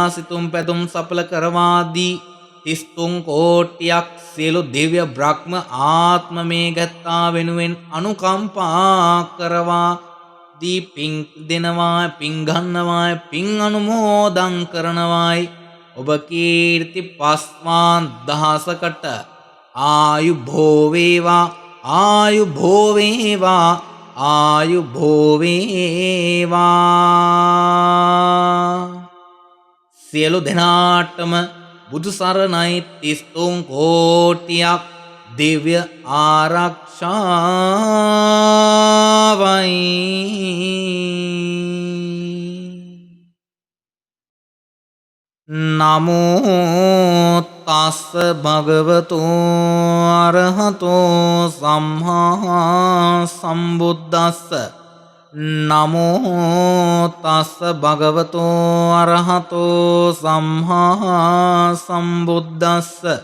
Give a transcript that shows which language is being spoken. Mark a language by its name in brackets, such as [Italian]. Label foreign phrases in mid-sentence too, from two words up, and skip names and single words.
[Sinhala] සිතුම් පැතුම් සඵල කරවා දී 33 කෝටියක් සියලු දිව්‍ය බ්‍රහ්ම ආත්ම මේ ගැත්තා වෙනුවෙන් අනුකම්පා කරවා දී පින් දෙනවා පින් ගන්නවා පින් අනුමෝදන් කරනවායි ඔබ කීර්ති පස්වාන් දහසකට ආයු භෝවේවා ආයු භෝවේවා ආයු භෝවේවා. සියලු දෙනාටම බුදු සරණයි 33 කෝටියක් දිව්‍ය ආරක්ෂාවයි. [Pali] නමෝ තස්ස භගවතු අරහතෝ සම්මා සම්බුද්දස්ස. නමෝ තස්ස භගවතු අරහතෝ සම්මා සම්බුද්දස්ස.